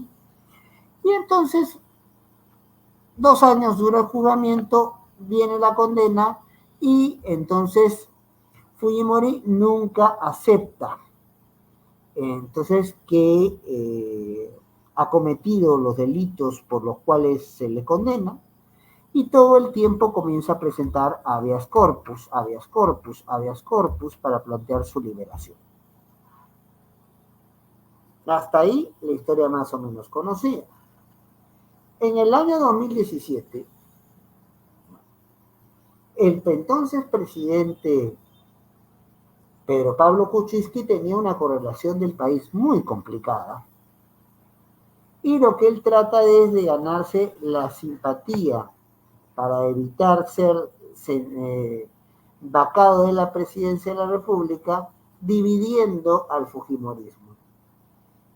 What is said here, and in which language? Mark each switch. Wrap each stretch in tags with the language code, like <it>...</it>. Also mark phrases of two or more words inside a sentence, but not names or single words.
<es>Y entonces, 2 años dura el juzgamiento, viene la condena, y entonces Fujimori nunca acepta entonces que ha cometido los delitos por los cuales se le condena, y todo el tiempo comienza a presentar</es> <la>habeas corpus, habeas corpus, habeas corpus</la> <es>para plantear su liberación. Hasta ahí la historia más o menos conocida. En el año 2017, el entonces presidente Pedro Pablo Kuczynski tenía una correlación del país muy complicada, y lo que él trata es de ganarse la simpatía para evitar ser vacado de la presidencia de la República, dividiendo al fujimorismo.</es>